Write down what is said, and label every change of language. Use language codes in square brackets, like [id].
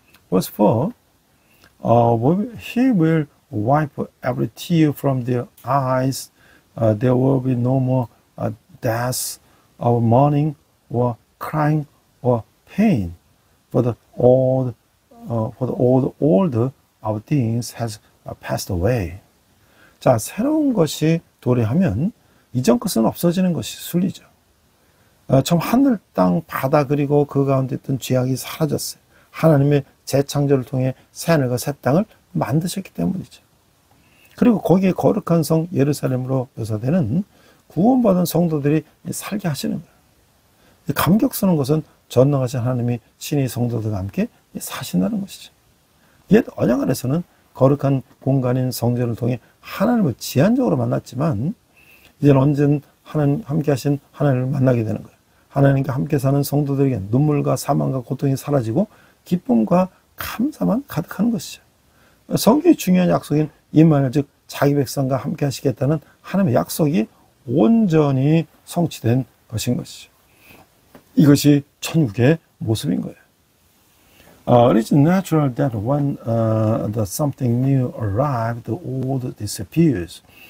[en] Verse 4, he will wipe every tear from their eyes. There will be no more death or mourning or crying or pain, for the old order of things has passed away. [ko] 자, 새로운 것이 도래하면 이전 것은 없어지는 것이 순리죠. 처음 하늘, 땅, 바다 그리고 그 가운데 있던 죄악이 사라졌어요. 하나님의 재창조를 통해 새 하늘과 새 땅을 만드셨기 때문이죠. 그리고 거기에 거룩한 성 예루살렘으로 묘사되는 구원받은 성도들이 살게 하시는 거예요. 감격스러운 것은 전능하신 하나님이 친히 성도들과 함께 사신다는 것이죠. 옛 언약 안에서는 거룩한 공간인 성전을 통해 하나님을 제한적으로 만났지만 이제는 언젠 하나님 함께 하신 하나님을 만나게 되는 거예요. 하나님과 함께 사는 성도들에게 눈물과 사망과 고통이 사라지고 기쁨과 감사만 가득하는 것이죠. 성경의 중요한 약속인 임마누엘, 즉 자기 백성과 함께 하시겠다는 하나님의 약속이 온전히 성취된 것인 것이죠. 이것이 천국의 모습인 거예요. [en] It is natural that when the something new arrives, the old disappears.